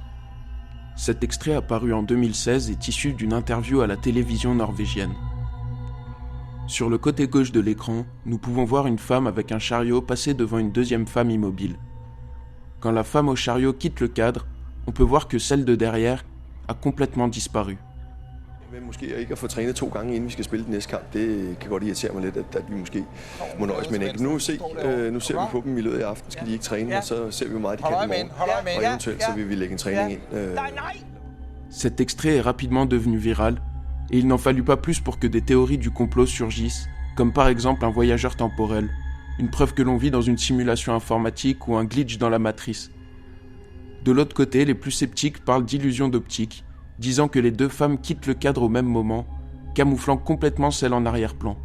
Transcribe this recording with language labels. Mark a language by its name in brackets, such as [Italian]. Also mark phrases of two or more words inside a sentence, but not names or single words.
[French] Cet extrait apparu en 2016 est issu d'une interview à la télévision norvégienne. Sur le côté gauche de l'écran, nous pouvons voir une femme avec un chariot passer devant une deuxième femme immobile. Quand la femme au chariot quitte le cadre, on peut voir que celle de derrière a complètement disparu. [Danish] Men måske ikke at få trænet 2 gange, inden vi skal spille den næste kamp, det kan godt irritere mig lidt, at vi måske må nøjes med en enkelt. Nu ser vi på dem i løbet af aften, skal de ikke træne, og så ser vi, hvor meget de kan i morgen. Og eventuelt så vil vi lægge en træning ind. [French] Cet extrait est rapidement devenu viral, et il n'en fallut pas plus pour que des théories du complot surgissent, comme par exemple un voyageur temporel, une preuve que l'on vit dans une simulation informatique ou un glitch dans la matrice. De l'autre côté, les plus sceptiques parlent d'illusion d'optique, disant que les deux femmes quittent le cadre au même moment, camouflant complètement celle en arrière-plan.